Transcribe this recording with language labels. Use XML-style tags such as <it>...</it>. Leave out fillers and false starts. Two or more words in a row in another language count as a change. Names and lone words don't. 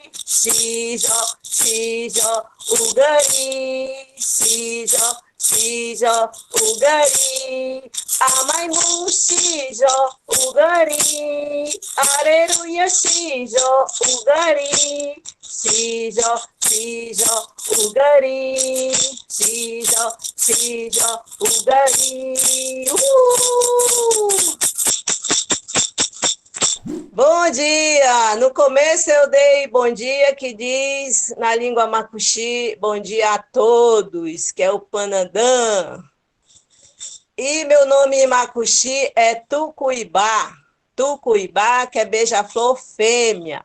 <mbc>Sija, Sija, Ugari, Sija, Sija, Ugari, Amaimu, Sija, Ugari, Areruia, Sija, Ugari, Sija, Sija, Ugari, Sija, Sija, Ugari.</mbc> <pt>Bom dia! No começo eu dei bom dia, que diz na língua macuxi, bom dia a todos, que é o Panandã. E meu nome em macuxi é Tucuibá. Tucuibá, que é beija-flor fêmea.</pt>